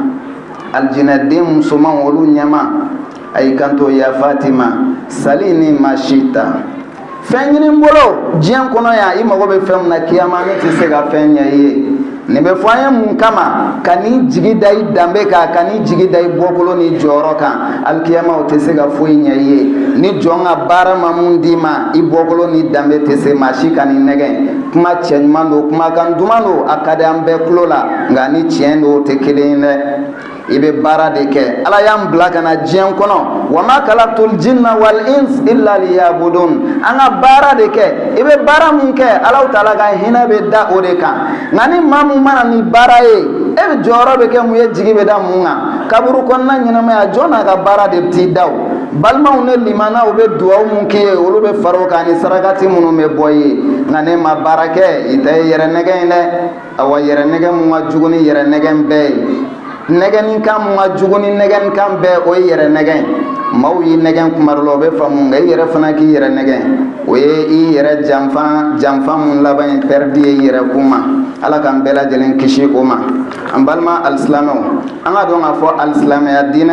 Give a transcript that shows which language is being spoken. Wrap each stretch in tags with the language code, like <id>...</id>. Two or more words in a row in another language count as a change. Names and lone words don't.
<bm>alijinɛden musomanw olu ɲɛma a y'i kanto ya Fatima sali ni maa si ta fɛn ɲini n bolo diɲɛ kɔnɔ yan i mago bɛ fɛn min na kiyama ne tɛ se ka fɛn ɲɛ i ye nin bɛ fɔ an ye mun kama ka n'i jigi da i danbe kan ka n'i jigi da i bɔkolo ni jɔyɔrɔ kan alikiyama o tɛ se ka foyi ɲɛ i ye ni jɔn ka baara ma mun d'i ma i bɔkolo ni danbe tɛ se maa si ka n'i nɛgɛn kuma cɛ ɲuman don kumakan duman don a ka di an bɛɛ tulo la nka ni tiɲɛ don o tɛ kelen ye dɛ i bɛ baara de kɛ ala y'an bila ka na diɲɛ kɔnɔ</bm> <ar>وما خلقت الجن والإنس إلا ليعبدون</ar> <bm>an ka baara de kɛ i bɛ baara mun kɛ Alahu taala ka hinɛ bɛ da o de kan nka ni maa mun mana ni baara ye e bɛ jɔyɔrɔ bɛ kɛ mun ye jigi bɛ da mun kan kaburu kɔnɔna ɲɛnamaya jɔn n'a ka baara de t'i da o balimaw ne limanaw bɛ duwawu mun k'i ye olu bɛ fara o kan ni sarakati minnu bɛ bɔ i ye nka ne ma baara kɛ i tɛ yɛrɛ nɛgɛn ye dɛ awa yɛrɛ nɛgɛn mun ka jugu ni yɛrɛ nɛgɛn bɛɛ ye nɛgɛnni kan mun ka jugu ni nɛgɛnni kan bɛɛ o ye yɛrɛ nɛgɛn maaw y'i nɛgɛn kuma dɔ la o bɛ faamu nka i yɛrɛ fana k'i yɛrɛ nɛgɛn o ye i yɛrɛ janfa mun laban ye pɛridi ye i yɛrɛ kun ma ala k'an bɛɛ lajɛlen kisi o ma an balima alisilamɛw an ka dɔn k'a fɔ alisilamɛya</bm>